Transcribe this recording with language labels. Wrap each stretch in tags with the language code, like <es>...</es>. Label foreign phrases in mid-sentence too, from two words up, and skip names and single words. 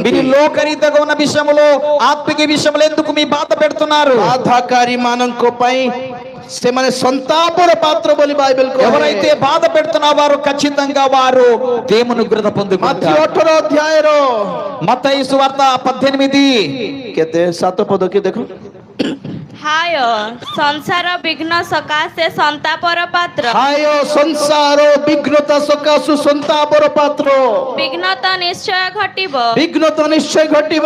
<te>మీరు లోకరీతిగా ఉన్న విషయంలో ఆత్మిక విషయంలో ఎందుకు మీ బాధ పెడుతున్నారు?</te> <or>బాధాకారి ମାନଙ୍କ ପାଇଁ ସେମାନେ ସନ୍ତାପର ପାତ୍ର ବୋଲି ବାଇବେଲ କହେ।</or> <te>ఎవరైతే బాధ పెడుతున్నా వారు ఖచ్చితంగా వారు దేవుని ఉగ్రత పొందుకుంటారు। మత్తయి 18 అధ్యాయର మత్తయి సువార్త 18</te> <or>କେତେ 7 ପଦ କି ଦେଖ ହାୟ ସଂସାର ବିଘ୍ନ ସକାଶେ ସନ୍ତାପର ପାତ୍ର ହାୟ ସଂସାର ବିଘ୍ନତା ସକାଶୁ ସନ୍ତାପର ପାତ୍ର ବିଘ୍ନ ତ ନିଶ୍ଚୟ ଘଟିବ ବିଘ୍ନତା ନିଶ୍ଚୟ ଘଟିବ</or>